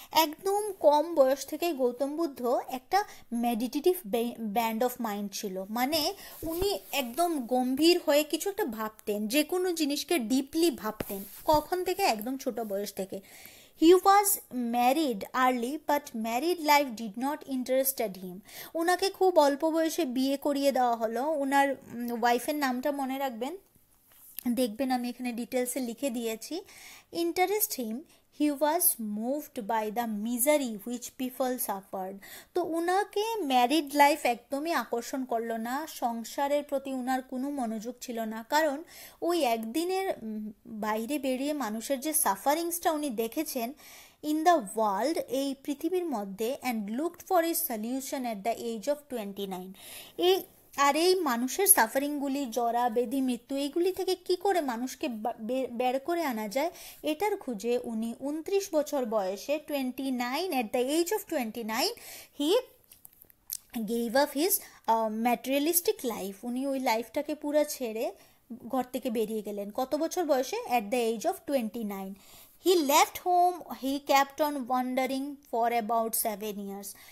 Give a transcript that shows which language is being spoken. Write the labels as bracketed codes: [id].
[bn] একদম কম বয়স থেকে গৌতম বুদ্ধ একটা মেডিটেটিভ ব্যান্ড অফ মাইন্ড ছিল, মানে উনি একদম গম্ভীর হয়ে কিছু একটা ভাবতেন, যে কোনো জিনিসকে ডিপলি ভাবতেন। কখন থেকে? একদম ছোট বয়স থেকে। [en] He was married early, but married life did not interested him. [bn] ওনাকে খুব অল্প বয়সে বিয়ে করিয়ে দেওয়া হলো। ওনার ওয়াইফের নামটা মনে রাখবেন, দেখবেন আমি এখানে ডিটেলসে লিখে দিয়েছি। [en] Interest him, he was moved by the misery which people suffered. [bn] তো উনাকে ম্যারিড লাইফ একদমই আকর্ষণ করলো না, সংসারের প্রতি উনার কোনো মনোযোগ ছিল না, কারণ ওই একদিনের বাইরে বেরিয়ে মানুষের যে সাফারিংসটা উনি দেখেছেন [en] in the world, [bn] এই পৃথিবীর মধ্যে, [en] And looked for a solution at the age of 29। [bn] এই মানুষের সাফারিংগুলি, জরা ব্যাধি, মৃত্যু, এইগুলি থেকে কি করে মানুষকে বের করে আনা যায়, এটার খুঁজে উনি 29 বছর বয়সে 29, [en] at the age of 29 he gave up his materialistic life। [bn] উনি ওই লাইফটাকে পুরো ছেড়ে ঘর থেকে বেরিয়ে গেলেন। কত বছর বয়সে? [en] at the age of 29। He left home, he kept on wandering for about 7 years।